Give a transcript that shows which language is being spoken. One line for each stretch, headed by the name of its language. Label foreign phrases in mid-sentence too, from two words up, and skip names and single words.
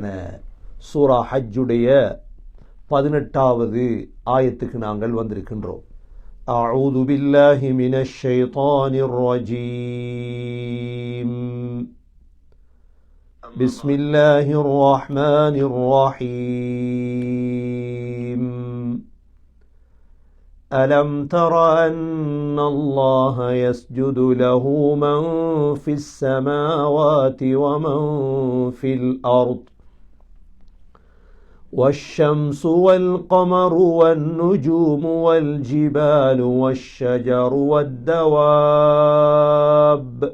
Tamil: சூரா ஹஜ்ஜுடைய 18வது ஆயத்துக்கு நாங்கள் வந்திருக்கின்றோம்.
Arabic: أعوذ بالله من الشيطان الرجيم. بسم الله الرحمن الرحيم. ألم تر أن الله يسجد له من في السماوات ومن في الأرض والشمس والقمر والنجوم والجبال والشجر والدواب